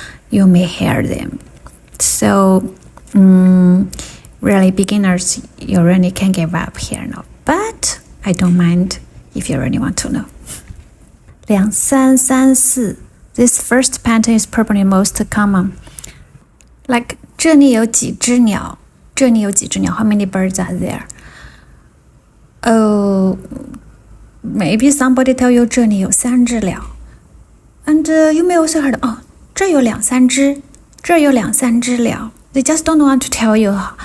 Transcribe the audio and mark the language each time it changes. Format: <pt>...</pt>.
<en>You may hear them. So, really beginners, you really can give up here now. But I don't mind if you really want to know. 2334. This first pattern is probably most common. Like</en> <zh>这里有几只鸟? 这里有几只鸟?</zh> <en>How many birds are there? Oh, maybe somebody tell you</en> <zh>这里有3只鸟.</zh> <en>And you may also heard,</en> <zh>这有2、3只, 这有2、3只鸟.</zh> <en>They just don't want to tell you.</en>